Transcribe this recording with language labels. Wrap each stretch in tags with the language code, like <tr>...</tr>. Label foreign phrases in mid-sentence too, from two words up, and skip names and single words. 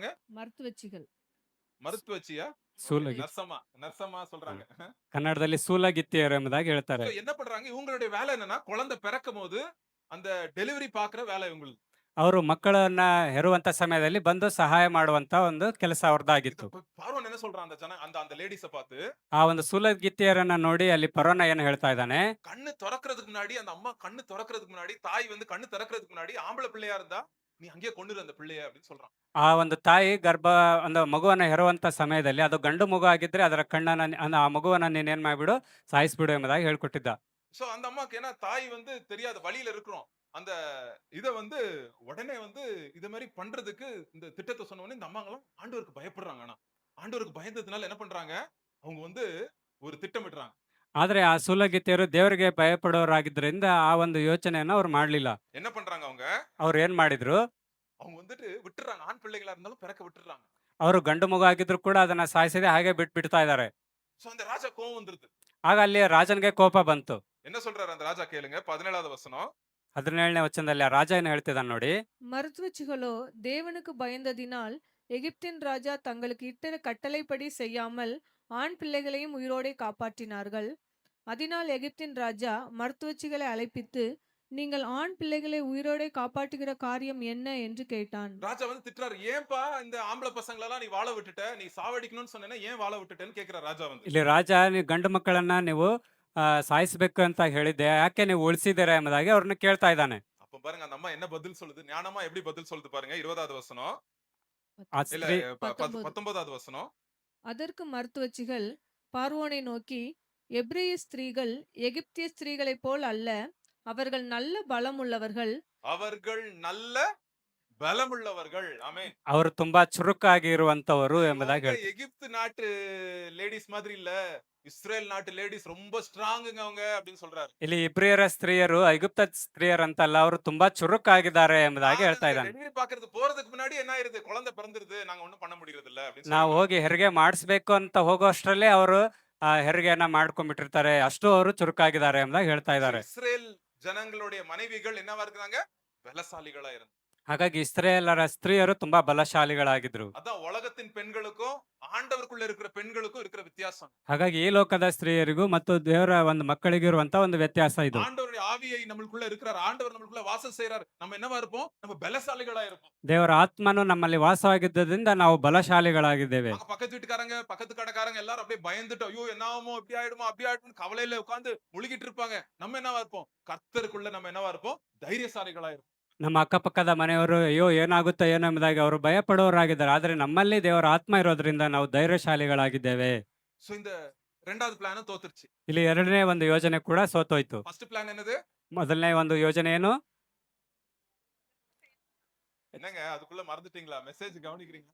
<ta>மருத்துவச்சிகள். மருத்துவச்சியா?</ta> <kn>ಸೂಲಗಿ</kn> <ta>நர்சமா சொல்றாங்க.</ta> <kn>ಕನ್ನಡದಲ್ಲಿ ಸೂಲಗಿತ್ತಿಯರು ಎಂಬುದಾಗಿ ಹೇಳ್ತಾರೆ.</kn> <ta>என்ன பண்றாங்க? இவங்களுடைய வேலை என்னன்னா, குழந்தை பிறக்கும் போது அந்த டெலிவரி பாக்குற வேலை இவங்களுக்கு.</ta> <kn>ಅವರು ಮಕ್ಕಳನ್ನ ಹೆರುವಂತ ಸಮಯದಲ್ಲಿ ಬಂದು ಸಹಾಯ ಮಾಡುವಂತ ಒಂದು ಕೆಲಸ ಅವ್ರದ್ದಾಗಿತ್ತು.</kn> <ta>பார்வோன் என்ன சொல்றான்? அந்த லேடிஸ பார்த்து,</ta> <kn>ಆ ಒಂದು ಸೂಲಗಿತ್ತಿಯರನ್ನ ನೋಡಿ ಅಲ್ಲಿ ಫರೋನ ಏನ್ ಹೇಳ್ತಾ ಇದ್ದಾನೆ.</kn> <ta>கண்ணு திறக்கிறதுக்கு முன்னாடி, அந்த அம்மா கண்ணு திறக்கிறதுக்கு முன்னாடி, தாய் வந்து கண்ணு திறக்கிறதுக்கு முன்னாடி ஆம்பளை பிள்ளையா இருந்தா நீ அங்கேயே கொண்டுரு அந்த பிள்ளைய அப்படின்னு சொல்றான்.</ta> <kn>ಆ ಒಂದು ತಾಯಿ ಒಂದು ಮಗುವನ್ನ ಹೆರುವಂತ ಸಮಯದಲ್ಲಿ ಅದು ಗಂಡು ಮಗು ಆಗಿದ್ರೆ ಅದರ ಕಣ್ಣನ್ನ ಆ ಮಗುವನ್ನ ನೀನ್ ಮಾಡ್ಬಿಡು, ಸಾಯಿಸ್ಬಿಡು ಎಂಬುದಾಗಿ ಹೇಳ್ಕೊಟ್ಟಿದ್ದ.</kn> <ta>சோ அந்த அம்மாக்கு ஏன்னா தாய் வந்து தெரியாத வழியில இருக்கிறோம். அந்த இத வந்து உடனே வந்து இத மாதிரி பண்றதுக்கு இந்த திட்டத்தை சொன்ன உடனே இந்த அம்மாங்களாம் ஆண்டவருக்கு பயப்படுறாங்க. ஆனா ஆண்டவருக்கு பயந்ததுனால என்ன பண்றாங்க? அவங்க வந்து ஒரு திட்டமிடுறாங்க.</ta> <kn>ಆದ್ರೆ ಆ ಸೂಲಗಿತ್ತಿಯರು ದೇವರಿಗೆ ಭಯಪಡೋರಾಗಿದ್ರಿಂದ ಆ ಒಂದು ಯೋಚನೆಯನ್ನ ಅವ್ರು ಮಾಡ್ಲಿಲ್ಲ.</kn> <ta>என்ன பண்றாங்க அவங்க?</ta> <kn>ಅವ್ರು ಏನ್ ಮಾಡಿದ್ರು,</kn> <ta>அவங்க வந்துட்டு விட்டுறாங்க. ஆண் பிள்ளைகளா இருந்தாலும் பிறக்க விட்டுறாங்க.</ta> <kn>ಅವರು ಗಂಡು ಮಗು ಆಗಿದ್ರು ಕೂಡ ಅದನ್ನ ಸಾಯಿಸದೆ ಹಾಗೆ ಬಿಟ್ಬಿಡ್ತಾ ಇದ್ದಾರೆ.</kn> <ta>சோ அந்த ராஜா கோவம் வந்துருது.</ta> <kn>ಆಗ ಅಲ್ಲಿ ರಾಜನ್ಗೆ ಕೋಪ ಬಂತು.</kn> <ta>என்ன சொல்றாரு அந்த ராஜா கேளுங்க. 17வது வசனம்.</ta> <kn>17ನೇ ವಚನದಲ್ಲಿ ಆ ರಾಜ ಏನ್ ಹೇಳ್ತಿದ್ದಾನೆ ನೋಡಿ.</kn> <ta>மருத்துவச்சிகளோ தேவனுக்கு பயந்ததினால் எகிப்தின் ராஜா தங்களுக்கு இட்ட கட்டளைப்படி செய்யாமல் ஆண் பிள்ளைகளையும் உயிரோடே காப்பாற்றினார்கள். அதனால் எகிப்தின் ராஜா மருத்துவச்சிகளை அழைப்பித்து, நீங்கள் ஆண் பிள்ளைகளை உயிரோடே காப்பாற்றுகிற காரியம் என்ன என்று கேட்டான். ராஜா வந்து திட்டுறாரு. ஏன்பா இந்த ஆம்பளை பசங்களெல்லாம் நீ வாழ விட்டுட்ட? நீ சாவடிக்கணும்னு சொன்னேன்னா ஏன் வாழ விட்டுட்டேன்னு கேக்குற ராஜா வந்து.</ta> <kn>ಇಲ್ಲಿ ರಾಜ, ನೀವು ಗಂಡು ಮಕ್ಕಳನ್ನ ನೀವು ಸಾಯಿಸಬೇಕು ಅಂತ ಹೇಳಿದ್ದೆ, ಯಾಕೆ ನೀವು ಉಳಿಸಿದ್ದೀರಾ ಎಂಬುದಾಗಿ ಅವ್ರನ್ನ ಕೇಳ್ತಾ ಇದ್ದಾನೆ.</kn> <ta>அப்ப பாருங்க அந்த அம்மா என்ன பதில் சொல்லுது? ஞானமா எப்படி பதில் சொல்லுது பாருங்க. 20வது வசனம்.</ta> <kn>ಆ</kn> <ta>இல்ல</ta> <kn>ಸ್ತ್ರೀ</kn> <ta>19வது வசனம். அதற்கு மருத்துவச்சிகள் பார்வோனை நோக்கி, எபிரெய ஸ்திரீகள் எகிப்திய ஸ்திரீகளைப் போல் அல்ல, அவர்கள் நல்ல பலமுள்ளவர்கள். அவர்கள் நல்ல பலமுள்ளவர்கள். ஆமென்.</ta> <kn>ಅವರು ತುಂಬಾ ಚುರುಕಾಗಿ ಇರುವಂತವರು ಎಂಬುದಾಗಿ</kn> <ta>இவங்க</ta> <kn>ಹೇಳ್ತಾರೆ.</kn> <ta>எகிப்து நாட்டு லேடிஸ் மாதிரி இல்ல, இஸ்ரேல் நாட்டு லேடிஸ் ரொம்ப ஸ்ட்ராங்குங்க அவங்க அப்படின்னு சொல்றாரு.</ta> <kn>ಇಲ್ಲಿ ಇಬ್ರಿಯರ ಸ್ತ್ರೀಯರು ಐಗುಪ್ತ ಸ್ತ್ರೀಯರಂತಲ್ಲ, ಅವರು ತುಂಬಾ ಚುರುಕಾಗಿದ್ದಾರೆ ಎಂಬುದಾಗಿ ಹೇಳ್ತಾ ಇದ್ದಾನೆ.</kn> <ta>டெலிவரி பாக்குறது போறதுக்கு முன்னாடி என்ன ஆயிருது, குழந்தை பிறந்துருது, நாங்க ஒண்ணும் பண்ண முடியறது இல்ல அப்படின்னு</ta> <kn>ನಾವು</kn> <ta>சொல்றாங்க.</ta> <kn>ಹೋಗಿ ಹೆರಿಗೆ ಮಾಡಿಸ್ಬೇಕು ಅಂತ ಹೋಗೋಷ್ಟರಲ್ಲೇ ಅವರು ಹೆರಿಗೆಯನ್ನ ಮಾಡ್ಕೊಂಡ್ಬಿಟ್ಟಿರ್ತಾರೆ, ಅಷ್ಟು ಅವರು ಚುರುಕಾಗಿದ್ದಾರೆ ಎಂಬುದಾಗಿ ಹೇಳ್ತಾ ಇದ್ದಾರೆ.</kn> <ta>இஸ்ரேல் ஜனங்களுடைய மனைவிகள் என்னவா இருக்கிறாங்க, பலசாலிகளா இருந்தாங்க.</ta> <kn>ಹಾಗಾಗಿ ಇಸ್ರೇಲರ ಸ್ತ್ರೀಯರು ತುಂಬಾ ಬಲಶಾಲಿಗಳಾಗಿದ್ರು.</kn> <ta>அதான் உலகத்தின் பெண்களுக்கும் ஆண்டவருக்குள்ள இருக்கிற பெண்களுக்கும் இருக்கிற வித்தியாசம்.</ta> <kn>ಹಾಗಾಗಿ ಈ ಲೋಕದ ಸ್ತ್ರೀಯರಿಗೂ ಮತ್ತು ದೇವರ ಒಂದು ಮಕ್ಕಳಿಗೂ ಇರುವಂತ ಒಂದು ವ್ಯತ್ಯಾಸ ಇದು.</kn> <ta>ஆண்டவருடைய ஆவியை நம்மளுக்குள்ள இருக்கிறார், ஆண்டவர் நம்மளுக்குள்ள வாசம் செய்றார், நம்ம என்னவா இருப்போம், நம்ம பலசாலிகளா இருப்போம்.</ta> <kn>ದೇವರ ಆತ್ಮನು ನಮ್ಮಲ್ಲಿ ವಾಸವಾಗಿದ್ದರಿಂದ ನಾವು ಬಲಶಾಲಿಗಳಾಗಿದ್ದೇವೆ.</kn> <ta>அங்க பக்கத்து வீட்டுக்காரங்க பக்கத்து கடைக்காரங்க எல்லாரும் அப்படியே பயந்துட்டு, ஐயோ என்ன ஆகுமோ, இப்படி ஆயிடுமோ அப்படி ஆயிடுமோ கவலையில உட்கார்ந்து முழுகிட்டு இருப்பாங்க. நம்ம என்னவா இருப்போம், கர்த்தருக்குள்ள நம்ம என்னவா இருப்போம், தைரியசாலிகளா இருப்போம்.</ta> <kn>ನಮ್ಮ ಅಕ್ಕಪಕ್ಕದ ಮನೆಯವರು ಅಯ್ಯೋ ಏನಾಗುತ್ತೋ ಏನೋ ಎಂಬುದಾಗಿ ಅವರು ಭಯ ಪಡುವವರಾಗಿದ್ದಾರೆ, ಆದರೆ ನಮ್ಮಲ್ಲಿ ದೇವರ ಆತ್ಮ ಇರೋದ್ರಿಂದ ನಾವು ಧೈರ್ಯಶಾಲಿಗಳಾಗಿದ್ದೇವೆ.</kn> <ta>சோ இந்த ரெண்டாவது பிளானும் தோத்துருச்சு.</ta> <kn>ಇಲ್ಲಿ ಎರಡನೇ ಒಂದು ಯೋಜನೆ ಕೂಡ ಸೋತೋಯ್ತು.</kn> <en>first plan</en> <ta>என்னது,</ta> <kn>ಮೊದಲನೇ ಒಂದು ಯೋಜನೆ ಏನು?</kn> <ta>என்னங்க அதுக்குள்ள மறந்துட்டீங்களா, மெசேஜ் கவனிக்கிறீங்க?</ta>